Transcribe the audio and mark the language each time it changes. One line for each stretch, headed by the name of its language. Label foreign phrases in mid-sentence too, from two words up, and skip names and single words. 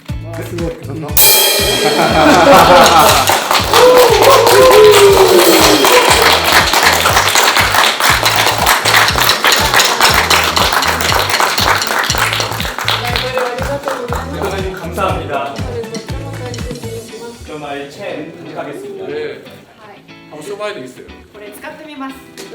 Japanese: すごいどんどん
Korean: 감사합니다. 정말 최 부탁하겠습니다. 네. 한번 써봐야 되겠어요.
Japanese: これ使ってみます。